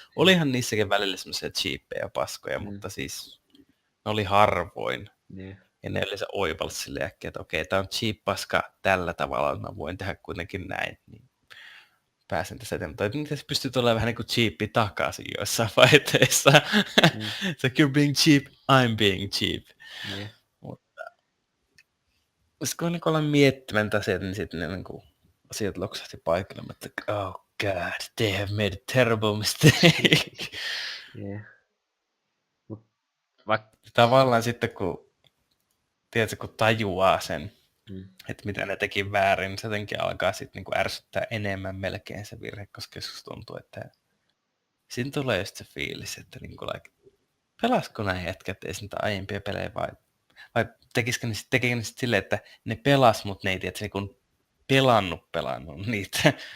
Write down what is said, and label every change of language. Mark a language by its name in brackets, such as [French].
[Finnish] Olihan niissäkin välillä semmoisia cheapejä paskoja, mutta siis ne oli harvoin. Ja ne yleensä oivalsi silleen äkkiä, että okei, tää on cheap paska tällä tavalla, että mä voin tehdä kuitenkin näin. Niin pääsen tässä eteenpäin. Miten se pystyy tulemaan vähän niin kuin cheapi takaisin joissain vaiheissa. [English] So you're being cheap, I'm being cheap. [Finnish] Mutta kun niin ollaan miettimään asiat, niin sitten ne niin asiat loksahti paikalle. [English] Että oh god, they have made a terrible mistake. [Finnish] Tavallaan sitten kun tiedätkö, kun tajuaa sen, että mitä ne teki väärin, niin se jotenkin alkaa sitten niinku ärsyttää enemmän melkein se virhe, koska joskus tuntuu, että siinä tulee just se fiilis, että niinku pelasko nämä jätkät edes niitä aiempia pelejä vai tekikö ne sitten silleen, että ne pelas, mutta ne ei tiedä, että niinku pelannut niitä.